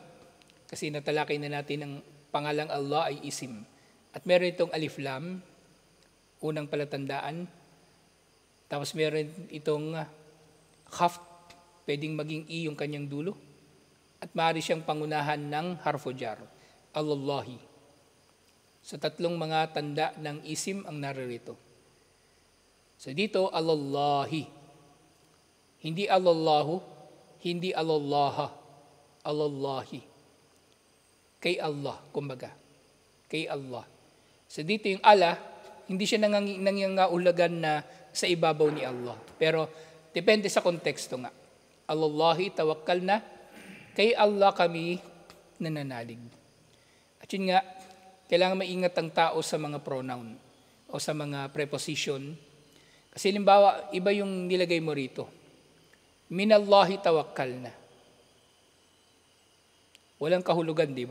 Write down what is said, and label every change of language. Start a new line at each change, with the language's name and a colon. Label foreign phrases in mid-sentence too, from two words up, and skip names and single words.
Filipino: Kasi natalakay na natin ang pangalang Allah ay isim. At meron itong
Arabic: ألف لام,
Filipino: unang palatandaan. Tapos meron itong khafd, pwedeng maging i yung kanyang dulo. At maaari siyang pangunahan ng
Arabic: حرف جر,
Filipino: Allahi. So tatlong mga tanda ng isim ang naririto. So dito, Allahi. Hindi Allahu, hindi Allaha. Allahi. Kay Allah, kumbaga. Kay Allah. So dito yung ala, hindi siya nangyangahulugan na sa ibabaw ni Allah. Pero depende sa konteksto nga.
Arabic: الله توكلنا,
Filipino: kay Allah kami nananalig. At yun nga, kailangan maingat ang tao sa mga pronoun o sa mga preposition. Kasi halimbawa, iba yung nilagay mo rito.
Arabic: من الله توكلنا.
Filipino: Walang kahulugan, di ba?